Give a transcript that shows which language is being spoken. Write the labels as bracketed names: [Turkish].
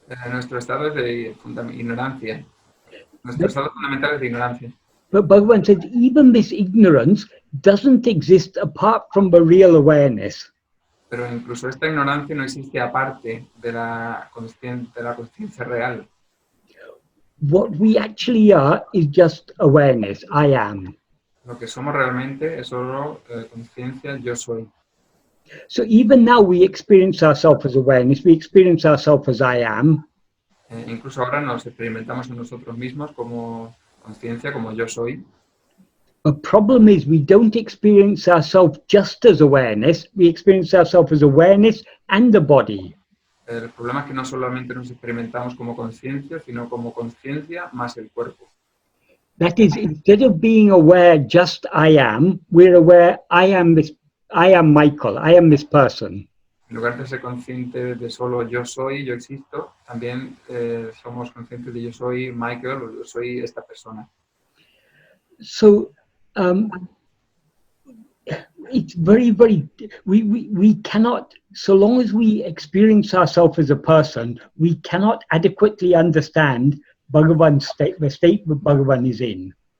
[Spanish] Nuestro estado es de ignorancia. Nuestro estado fundamental es de ignorancia. [English] But Bhagavan said even this ignorance doesn't exist apart from the real awareness. [Spanish] Pero incluso esta ignorancia no existe aparte de la conciencia real. [English] What we actually are is just awareness. I am. [Spanish] Lo que somos realmente es solo conciencia, yo soy. [English] So even now we experience ourselves as awareness, we experience ourselves as I am. [Spanish] Incluso ahora nos experimentamos en nosotros mismos como conciencia, como yo soy. [English] The problem is we don't experience ourselves just as awareness, we experience ourselves as awareness and the body. [Spanish] El problema es que no solamente nos experimentamos como conciencia, sino como conciencia más el cuerpo. [English] That is, instead of being aware just I am, we're aware I am Michael, I am this person. [Spanish] En lugar de ser consciente de solo yo soy, yo existo, también somos conscientes de yo soy Michael o yo soy esta persona. [English] So it's very, we cannot, so long as we experience ourselves as a person, we cannot adequately understand Bhagavan's state, the state that Bhagavan is in.